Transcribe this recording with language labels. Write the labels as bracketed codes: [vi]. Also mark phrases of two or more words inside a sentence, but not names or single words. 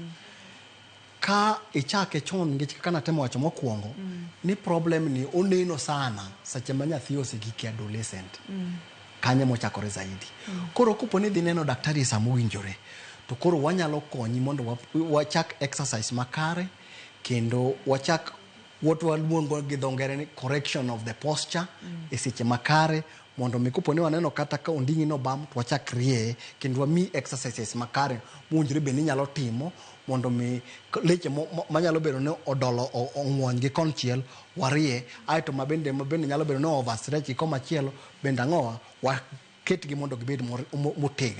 [luo] Ka ichake chon ngech kaka natemo wacho mokwongo ni problem ni oneno sana seche ma nyathi osegiki adolescent kanye mochakore zaidi. Koro kuponi dhi neno daktari saa mowinjore to koro wanyalo konyi mondo wachak exercise makare kendo wachak what waluongo gi dho ngere ni [en] correction of the posture [luo] e seche makare mondo mi kuponi waneno kata ka ondingi no bam to wachak rie kendo wami exercises makare muonjore be ni nyalo timo mondo mi leche manyalo bedo ne odolo ong'wony gi konchiel warie aito mabende nyalo bedo ne overstretch koma chielo bende ang'owa waketgi mondo gibed motegno.